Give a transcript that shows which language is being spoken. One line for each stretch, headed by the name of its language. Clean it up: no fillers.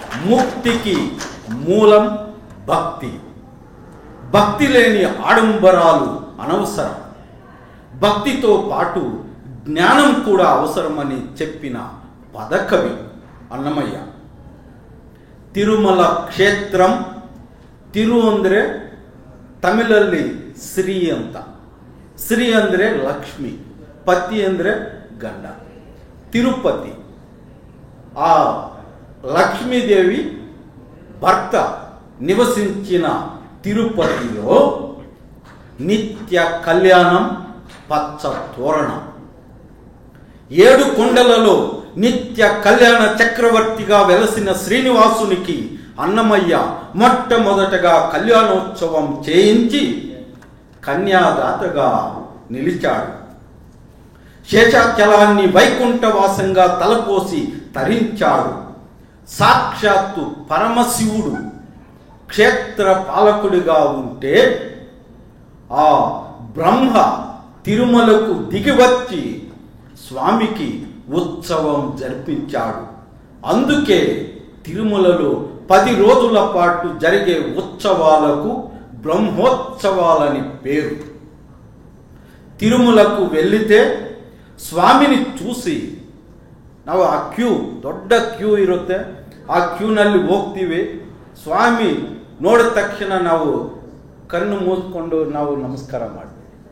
Telugu: ముక్తికి మూలం భక్తి. భక్తి లేని ఆడంబరాలు అనవసరం. భక్తితో పాటు జ్ఞానం కూడా అవసరమని చెప్పిన పదకవి అన్నమయ్య.
Kannada: ತಿರುಮಲ ಕ್ಷೇತ್ರಂ, ತಿರು ಅಂದರೆ ತಮಿಳಲ್ಲಿ ಶ್ರೀ ಅಂತ, ಶ್ರೀ ಅಂದರೆ ಲಕ್ಷ್ಮಿ, ಪತಿ ಅಂದರೆ ಗಂಡ.
Telugu: ತಿರುಪತಿ ఆ లక్ష్మీదేవి భర్త నివసించిన తిరుపతిలో నిత్య కళ్యాణం, పచ్చ తోరణం. 7 కొండలలో నిత్య కళ్యాణ చక్రవర్తిగా వెలసిన శ్రీనివాసునికి అన్నమయ్య మొట్టమొదటగా కళ్యాణోత్సవం చేయించి కన్యాదాతగా నిలిచాడు. శేషాచలాన్ని వైకుంఠవాసంగా తలపోసి తరించాడు. సాక్షాత్తు పరమశివుడు క్షేత్ర పాలకుడిగా ఉంటే ఆ బ్రహ్మ తిరుమలకు దిగివచ్చి స్వామికి ఉత్సవం జరిపించాడు. అందుకే తిరుమలలో 10 రోజుల పాటు జరిగే ఉత్సవాలకు బ్రహ్మోత్సవాలని పేరు.
Kannada: ತಿರುಮಲಕ್ಕೂ
Telugu: వెళ్ళితే
Kannada: ಸ್ವಾಮಿನಿ
Telugu: చూసి
Kannada: ನಾವು ಆ ದೊಡ್ಡ ಕ್ಯೂ ಇರುತ್ತೆ, ಆ ಕ್ಯೂನಲ್ಲಿ ಹೋಗ್ತೀವಿ. ಸ್ವಾಮಿ ನೋಡಿದ ತಕ್ಷಣ ನಾವು ಕಣ್ಣು ಮೂಸ್ಕೊಂಡು ನಾವು ನಮಸ್ಕಾರ ಮಾಡ್ತೀವಿ.